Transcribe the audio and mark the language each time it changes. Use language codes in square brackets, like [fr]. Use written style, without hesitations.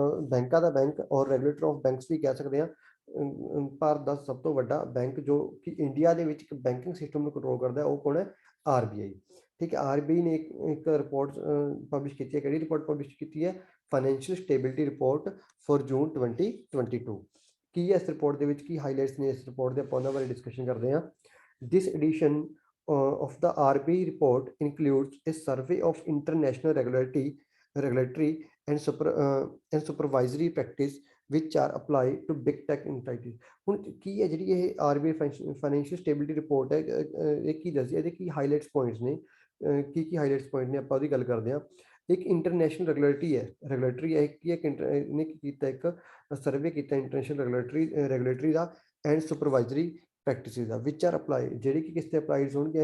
[pa] ਬੈਂਕਾਂ ਦਾ ਬੈਂਕ ਔਰ [en] regulator of banks [pa] ਵੀ ਕਹਿ ਸਕਦੇ ਹਾਂ। ਭਾਰਤ ਦਾ ਸਭ ਤੋਂ ਵੱਡਾ ਬੈਂਕ ਜੋ ਕਿ ਇੰਡੀਆ ਦੇ ਵਿੱਚ ਇੱਕ ਬੈਂਕਿੰਗ ਸਿਸਟਮ ਨੂੰ ਕੰਟਰੋਲ ਕਰਦਾ, ਉਹ ਕੌਣ ਹੈ? RBI, ਠੀਕ ਹੈ। RBI ਨੇ ਇੱਕ ਰਿਪੋਰਟ ਪਬਲਿਸ਼ ਕੀਤੀ ਹੈ। ਕਿਹੜੀ ਰਿਪੋਰਟ ਪਬਲਿਸ਼ ਕੀਤੀ ਹੈ? [en] Financial stability report for June 2022। [pa] ਕੀ ਹੈ ਇਸ ਰਿਪੋਰਟ ਦੇ ਵਿੱਚ? ਕੀ ਹਾਈਲਾਈਟਸ ਨੇ ਇਸ ਰਿਪੋਰਟ ਦੇ? ਆਪਾਂ ਉਹਨਾਂ ਬਾਰੇ ਡਿਸਕਸ਼ਨ ਕਰਦੇ ਹਾਂ। [en] This edition of the RBI report includes a survey of international regulatory and supervisory practice which are applied to big tech entities। [pa] ਹੁਣ ਕੀ ਹੈ ਜਿਹੜੀ ਇਹ RBI ਫਾਈਨੈਂਸ਼ੀਅਲ ਸਟੇਬਿਲਿਟੀ ਰਿਪੋਰਟ ਹੈ, ਇਹ ਕੀ ਦੱਸਦੀ ਹੈ? ਇਹਦੇ ਕੀ ਹਾਈਲਾਈਟਸ ਪੁਆਇੰਟਸ ਨੇ? ਕੀ ਹਾਈਲਾਈਟਸ ਪੁਆਇੰਟ ਨੇ? ਆਪਾਂ ਉਹਦੀ ਗੱਲ ਕਰਦੇ ਹਾਂ। ਇੱਕ ਇੰਟਰਨੈਸ਼ਨਲ ਰੈਗੂਲੇਟਰੀ ਹੈ ਕੀ ਹੈ? ਇਹਨੇ ਕੀ ਕੀਤਾ? ਇੱਕ ਸਰਵੇ ਕੀਤਾ international regulatory ਦਾ and supervisory practices ਦਾ, [en] which are apply, [pa] ਜਿਹੜੀ ਕਿ ਕਿਸ ਤੇ ਅਪਲਾਈਡ ਹੋਣਗੀਆਂ?